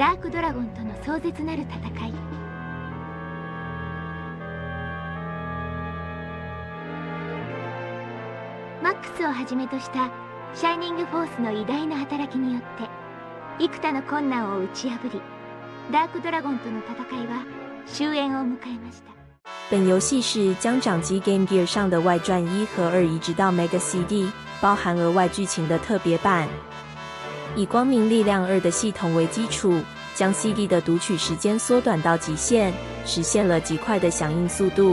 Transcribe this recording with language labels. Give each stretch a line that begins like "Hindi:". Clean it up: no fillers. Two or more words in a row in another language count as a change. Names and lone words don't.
Japanese: ドラゴンとの壮絶なる戦い。マックスをはじめとしたシャイニングフォースの偉大な働きによって幾多の困難を打ち破り、ダークドラゴンとの戦いは終焉を迎えました。
Chinese: 本游戏是将掌机 Game Gear 上的外传1和2移植到 Mega CD， 包含额外剧情的特别版。以光明力量2的系统为基础，将 CD 的读取时间缩短到极限，实现了极快的响应速度。